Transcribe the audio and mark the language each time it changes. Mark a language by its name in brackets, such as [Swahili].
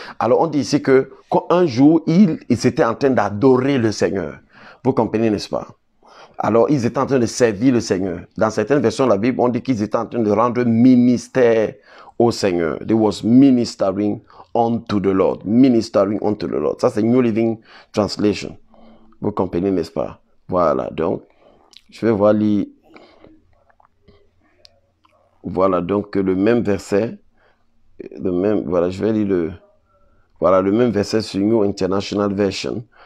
[French] Alors on dit ici qu'un jour, ils étaient en train d'adorer le Seigneur. Vous comprenez, n'est-ce pas? Alors ils étaient en train de servir le Seigneur. Dans certaines versions de la Bible, on dit qu'ils étaient en train de rendre ministère au Seigneur. [English] They was ministering unto the Lord. Ministering unto the Lord. [French] Ça, c'est [English] New Living Translation. [French] Vous comprenez, n'est-ce pas? Voilà, donc, je vais voir lire. Voilà, donc, le même verset. Je vais lire le même verset sur New International Version.